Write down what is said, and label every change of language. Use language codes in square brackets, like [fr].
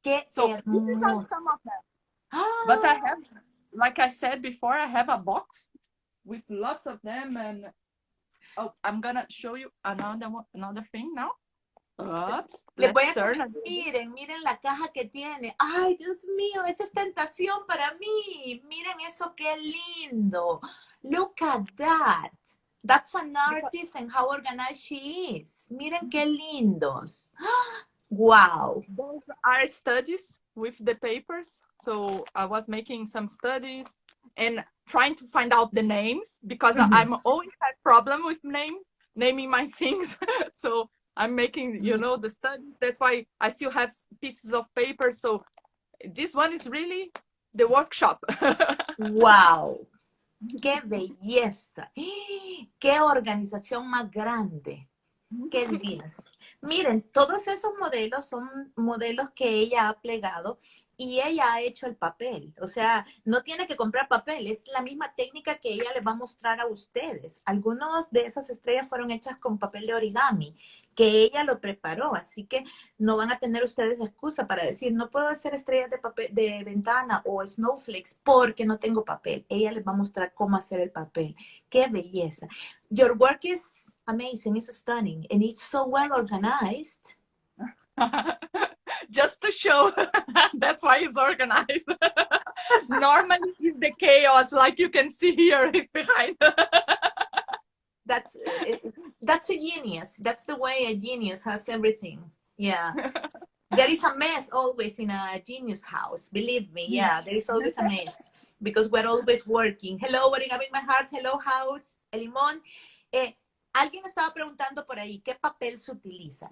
[en] So these are some of them. But I have, like I said before, I have a box with lots of them, and I'm gonna show you another thing now. Oops, [es] miren la caja que tiene. Ay, Dios mío, esa es tentación para mí. Miren eso, qué lindo. [en] Look at that. That's an artist and how organized she is. [es] Miren qué lindos. Wow. [en] Those are studies with the papers. So I was making some studies and trying to find out the names because I'm always had problem with naming my things. So I'm making, the studies. That's why I still have pieces of paper. So this one is really the workshop. Wow. [es] ¡Qué belleza! ¡Qué organización más grande! Qué divinas. Miren, todos esos modelos son modelos que ella ha plegado y ella ha hecho el papel. O sea, no tiene que comprar papel, es la misma técnica que ella les va a mostrar a ustedes. Algunos de esas estrellas fueron hechas con papel de origami, que ella lo preparó, así que no van a tener ustedes excusa para decir, no puedo hacer estrellas de papel de ventana o snowflakes porque no tengo papel. Ella les va a mostrar cómo hacer el papel. Qué belleza. [en] Your work is amazing, it's stunning, and it's so well organized. Just to show. That's why it's organized. Normally it's the chaos, like you can see here behind. That's a genius. That's the way a genius has everything. Yeah. There is a mess always in a genius house. Believe me. Yeah, there is always a mess because we're always working. Hello, Origami in my heart. Hello, house. El limón. [es] Alguien estaba preguntando por ahí, ¿qué papel se utiliza?